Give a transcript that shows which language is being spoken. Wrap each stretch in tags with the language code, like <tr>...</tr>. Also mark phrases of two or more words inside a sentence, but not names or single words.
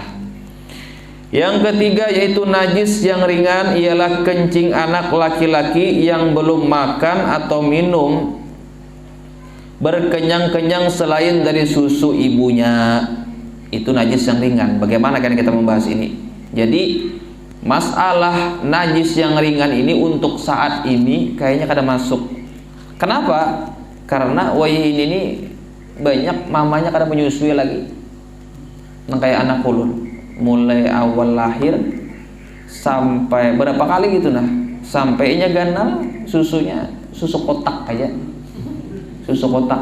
<id>Yang ketiga yaitu najis yang ringan ialah kencing anak laki-laki yang belum makan atau minum berkenyang-kenyang selain dari susu ibunya. Itu najis yang ringan. Bagaimana kan kita membahas ini? Jadi masalah najis yang ringan ini untuk saat ini kayaknya kada masuk. Kenapa? Karena wahai ini banyak mamanya kada menyusui lagi.</id> <bjn>Nang kayak anak ulun, mulai awal lahir sampai berapa kali gitu nah, sampainya ganal susunya susu kotak aja, susu kotak.</bjn>